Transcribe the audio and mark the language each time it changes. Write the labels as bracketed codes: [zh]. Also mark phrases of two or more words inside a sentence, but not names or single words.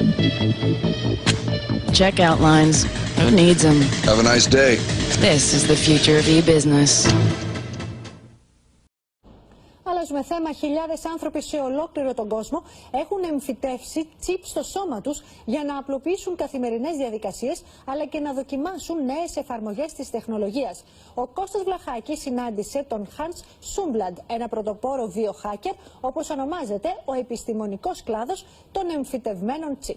[en] Checkout lines. Who needs them? Have a nice day. This is the future of e-business. [el] Αλλάζουμε θέμα. Χιλιάδες άνθρωποι σε ολόκληρο τον κόσμο έχουν εμφυτεύσει τσιπ στο σώμα τους για να απλοποιήσουν καθημερινές διαδικασίες αλλά και να δοκιμάσουν νέες εμφαρμογές της τεχνολογίας. Ο Κώστας Βλαχάκης συνάντησε τον Hans Sumblad, ένα πρωτοπόρο βιοχάκερ, όπως ονομάζεται ο επιστημονικός κλάδος των εμφυτευμένων τσιπ.